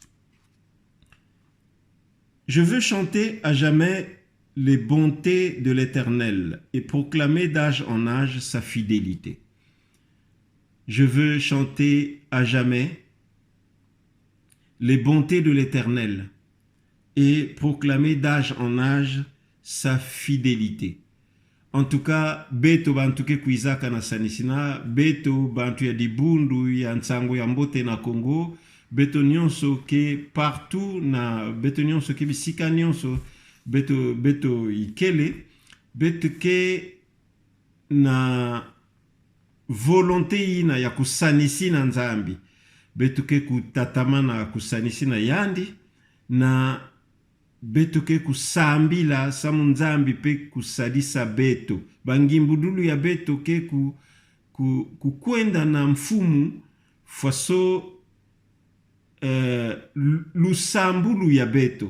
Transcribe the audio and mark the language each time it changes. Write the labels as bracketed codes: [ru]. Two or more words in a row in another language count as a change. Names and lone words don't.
[fr] Je veux chanter à jamais les bontés de l'Éternel et proclamer d'âge en âge sa fidélité. Je veux chanter à jamais les bontés de l'Éternel et proclamer d'âge en âge sa fidélité. En tout cas, [ktu] beto bantu ke kuizaka na Sanissina, beto bantu ya dibundu ya nsango ya mbote na Congo, beto nyonso ke partout na beto nyonso ke bisika nyonso beto ikele beto ke na volonté ina ya kusanisi na nzambi beto ke kutatama na kusanisi na yandi na beto ke kusambila samu nzambi pe kusalisa beto bangimbudulu ya beto ke kukwenda na mfumu faso lusambulu ya beto.